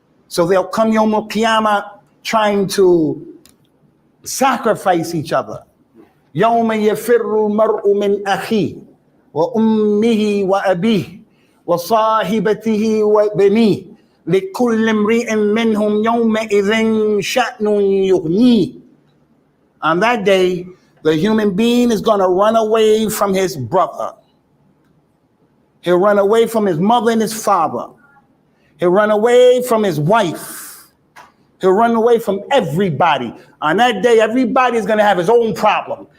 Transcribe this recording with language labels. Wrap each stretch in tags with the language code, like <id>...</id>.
<en>So they'll come Yawm al-Qiyamah trying to sacrifice each other.</en> <ar>يوم يفر المرء من أخيه وأمه وأبيه وصاحبته وبنيه لكل امرئ منهم يومئذ شأن يغنيه.</ar> <en>On that day, the human being is going to run away from his brother. He'll run away from his mother and his father. He'll run away from his wife. He'll run away from everybody. On that day, everybody is going to have his own problem.</en>